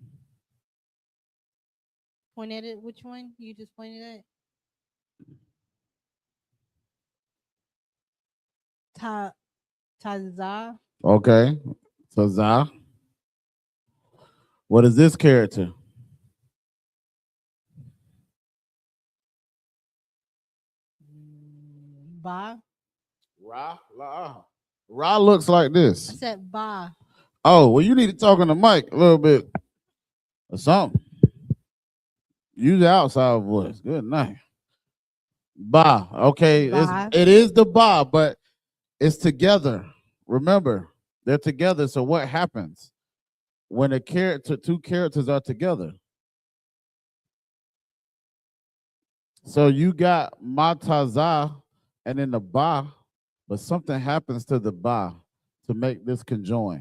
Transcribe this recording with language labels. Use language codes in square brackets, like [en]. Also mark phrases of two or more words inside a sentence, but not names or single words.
[en] Point at it. Which one? You just pointed at? Taza. Okay. So Za. What is this character? Ba. Ra. Ra looks like I this. said Ba. Oh, well, you need to talk on the mic a little bit or something. Use the outside voice. Good night. Ba. Okay. Ba. It is the ba, but it's together. Remember, they're together. So what happens when two characters are together? So you got mataza and then the ba, but something happens to the ba to make this conjoin.